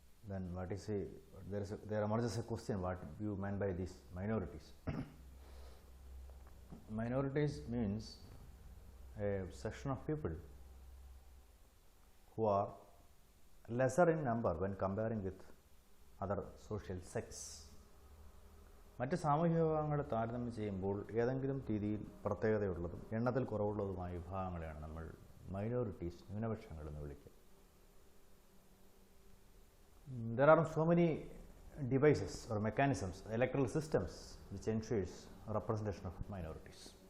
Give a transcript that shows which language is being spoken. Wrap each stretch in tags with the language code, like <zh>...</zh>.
<en>Then what is there emerges a question, what you mean by these minorities? Minorities means a section of people who are lesser in number when comparing with other social sects.</en> <ml>മറ്റ് സാമൂഹിക വിഭാഗങ്ങളെ താരതമ്യം ചെയ്യുമ്പോൾ ഏതെങ്കിലും രീതിയിൽ പ്രത്യേകതയുള്ളതും എണ്ണത്തിൽ കുറവുള്ളതുമായ വിഭാഗങ്ങളെയാണ് നമ്മൾ minorities, ന്യൂനപക്ഷങ്ങൾ എന്ന് വിളിക്കുക.</ml> <en>There are so many devices or mechanisms, electoral systems which ensures representation of minorities.</en>